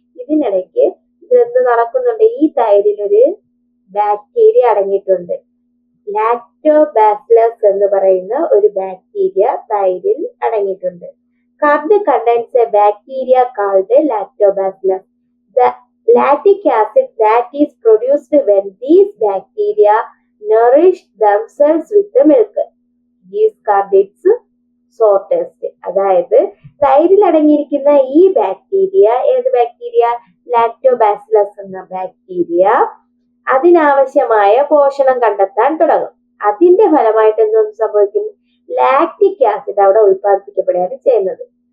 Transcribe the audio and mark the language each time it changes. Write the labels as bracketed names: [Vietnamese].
[Malayalam] ഇതിനിടയ്ക്ക് ഇതെന്ത് നടക്കുന്നുണ്ട്? ഈ തൈരിലൊരു ബാക്ടീരിയ അടങ്ങിയിട്ടുണ്ട്. ലാക്ടോബാസിലസ് എന്ന് പറയുന്ന ഒരു ബാക്ടീരിയ തൈരിൽ അടങ്ങിയിട്ടുണ്ട്. [English] Curd contains a bacteria called lactobacillus. The lactic acid that is produced when these bacteria nourish themselves with the milk gives curd its sour taste. [Malayalam] അതായത് തൈരിൽ അടങ്ങിയിരിക്കുന്ന ഈ ബാക്ടീരിയ, ഏത് ബാക്ടീരിയ? ലാക്ടോബാസിലസ് എന്ന ബാക്ടീരിയ അതിനാവശ്യമായ പോഷണം കണ്ടെത്താൻ തുടങ്ങും. അതിന്റെ ഫലമായിട്ട് എന്തോന്ന് സംഭവിക്കും? ലാക്റ്റിക് ആസിഡ് അവിടെ ഉൽപ്പാദിപ്പിക്കപ്പെടുകയാണ് ചെയ്യുന്നത്.